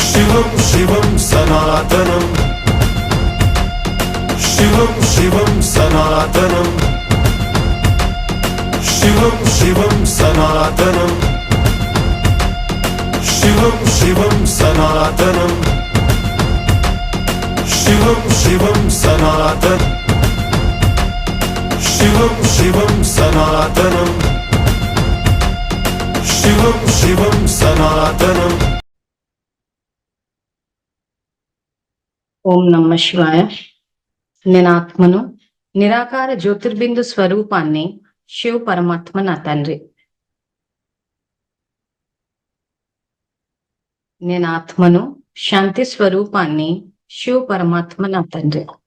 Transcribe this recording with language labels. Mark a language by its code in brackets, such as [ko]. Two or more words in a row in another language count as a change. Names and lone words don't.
[sa] शिवं शिवं सनातनं शिवं शिवं सनातनं शिवं शिवं सनातनं शिवं शिवं सनातनं शिवं शिवं सनातन शिवं शिवं सनातनं शिवं शिवं सनातनं। [te] ఓం నమ శివాయ. నేను ఆత్మను, నిరాకార జ్యోతిర్బిందు స్వరూపాన్ని, శివ పరమాత్మ నా తండ్రి. నేను ఆత్మను, శాంతి స్వరూపాన్ని, శివ పరమాత్మ నా తండ్రి.